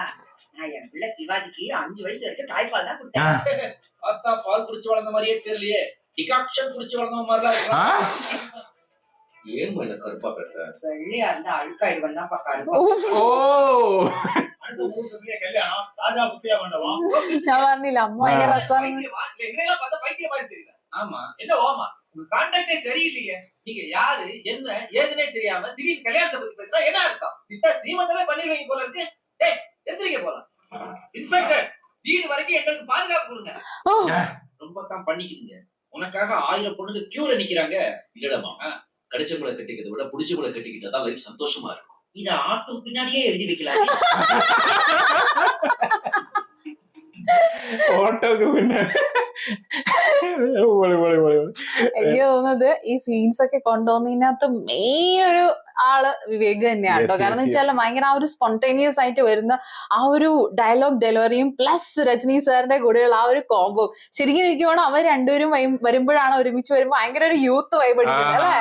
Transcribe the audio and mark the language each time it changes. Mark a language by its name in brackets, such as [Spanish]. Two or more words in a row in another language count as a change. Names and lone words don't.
[Tamil] நான் என் பிள்ளை சிவாஜிக்கு 5 வயசு வரைக்கும் தாய்ப்பால் தான் கொடுத்தேன். பார்த்தா பால் குடிச்சு வளர்ந்த மாதிரியே தெரியலையே. டிகாக்ஷன் குடிச்சு வளர்ந்த மாதிரி தான் இருக்கான். ஏன் என்ன கருப்பா பெற்ற வெள்ளையா இருந்தா அழுக்காயிடுவா பாக்காரு. [Malayalam] ഓ [Tamil] அடுத்த 3 வருஷத்துலயே கல்யாணம் ராஜா புத்தியா வேண்டவா [Malayalam] ഞാൻ പറഞ്ഞില്ല അമ്മ ഭയങ്കര രസമാണ്. [Tamil] எங்கெல்லாம் பார்த்தா பைத்திய மாதிரி தெரியல. ஆமா, என்ன ஓமா உங்க கான்டாக்டே சரியில்லையே. நீங்க யாரு என்ன ஏதுனே தெரியாம திடீர்னு கல்யாணத்தை பத்தி பேசுறா என்ன அர்த்தம்? இத்த சீமந்தமே பண்ணிடுவீங்க போல இருக்கு. டேய் எந்திரிக்க போலாம். இன்ஸ்பெக்டர் வீடு வரைக்கும் எங்களுக்கு பாதுகாப்பு கொடுங்க. ரொம்ப தான் பண்ணிக்குதுங்க. உனக்காக 1000 பொண்ணுங்க கியூல நிக்கிறாங்க. இல்லடமா, கடிச்சவங்களை கட்டிக்கிறத விட புடிச்சவங்களை கட்டிக்கிட்டா தான் லைஃப் சந்தோஷமா இருக்கும். இத ஆட்டோ பின்னாடியே எழுதி வைக்கலாம். [Malayalam] ഓട്ടോക്ക് പിന്നെ പൊളി പൊളി പൊളി. എനിക്ക് തോന്നുന്നത് ഈ സീൻസ് ഒക്കെ കൊണ്ടുവന്നതിനകത്ത് മെയിൻ ഒരു ആള് വിവേക് തന്നെയാണ് കേട്ടോ. കാരണം വെച്ചാൽ ഭയങ്കര ആ ഒരു സ്പോണ്ടേനിയസ് ആയിട്ട് വരുന്ന ആ ഒരു [English] dialogue delivery [Malayalam] പ്ലസ് രജനി സാറിന്റെ കൂടെയുള്ള ആ ഒരു കോംബോ ശരിക്കും എനിക്ക് വേണം അവർ രണ്ടുപേരും വരുമ്പോഴാണ് ഒരുമിച്ച് വരുമ്പോ ഭയങ്കര ഒരു [English] youth vibe [Malayalam] അടിക്കുന്നത് അല്ലെ.